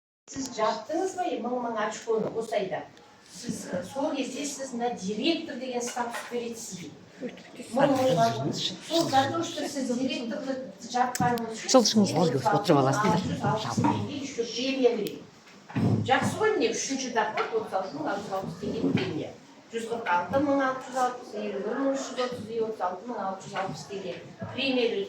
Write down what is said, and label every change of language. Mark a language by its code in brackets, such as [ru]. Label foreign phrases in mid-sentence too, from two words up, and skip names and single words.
[kk] Сіз жаптыңыз ба, мың очконы осы айда? Сіз сол кезде сіз мына директор деген статус береді сізге. Сол [ru] за то, что [kk] сіз директорды жапқаныңыз үшін отырып аласыз дейді. Премия береді. Жақсы ғой, міне үшінші доход 36.660 теңге премия. 146.660, 51.330, 36.660 теңге премия береді.